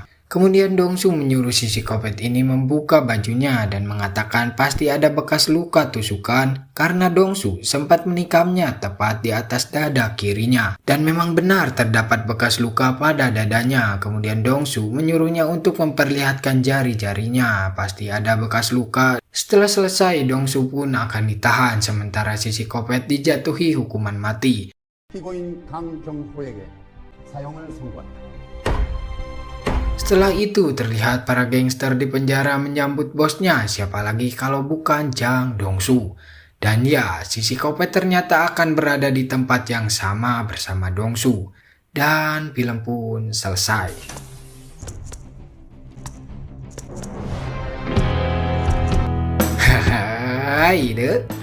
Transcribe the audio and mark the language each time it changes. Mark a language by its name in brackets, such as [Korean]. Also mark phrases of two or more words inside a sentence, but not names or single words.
[Indonesian] Kemudian Dongsu menyuruh si psikopat ini membuka bajunya dan mengatakan pasti ada bekas luka tusukan karena Dongsu sempat menikamnya tepat di atas dada kirinya. Dan memang benar terdapat bekas luka pada dadanya. Kemudian Dongsu menyuruhnya untuk memperlihatkan jari-jarinya, pasti ada bekas luka. Setelah selesai, Dongsu pun akan ditahan sementara si psikopat dijatuhi hukuman mati. [Korean] 피고인 강경호에게 사형을 선고한다. [Indonesian] Setelah itu terlihat para gangster di penjara menyambut bosnya, siapa lagi kalau bukan Jang Dongsu. Dan ya, si psikopat ternyata akan berada di tempat yang sama bersama Dongsu. Dan film pun selesai. Hai deh.